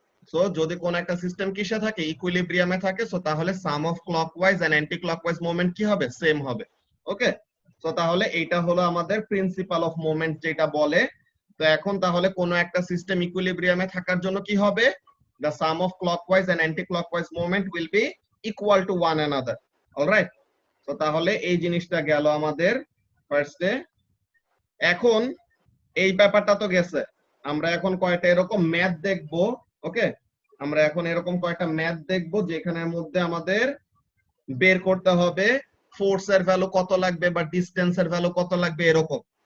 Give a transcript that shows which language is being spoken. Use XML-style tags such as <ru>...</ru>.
<bn>So যদি কোন একটা সিস্টেম কিসে থাকে, ইকুইলিব্রিয়ামে থাকে, সো তাহলে সাম of clockwise and anti clockwise moment কি হবে, সেম হবে। ওকে, সো তাহলে এইটা হলো আমাদের প্রিন্সিপাল অফ মোমেন্ট যেটা বলে। তো এখন তাহলে কোন একটা সিস্টেম ইকুইলিব্রিয়ামে থাকার জন্য কি হবে,</bn> <en>the sum of clockwise and anti-clockwise moment will be equal to one another.</en> <bn>Alright, তো তাহলে এই জিনিসটা গেল আমাদের ফার্স্টে। এখন এই ব্যাপারটা তো গেছে, আমরা এখন কয়টা এরকম ম্যাথ দেখবো। ওকে, আমরা এখন এরকম কয়টা ম্যাথ দেখবো যেখানের মধ্যে আমাদের বের করতে হবে ফোর্সের ভ্যালু কত লাগবে বা ডিসটেন্সের ভ্যালু কত লাগবে এরকম।</bn>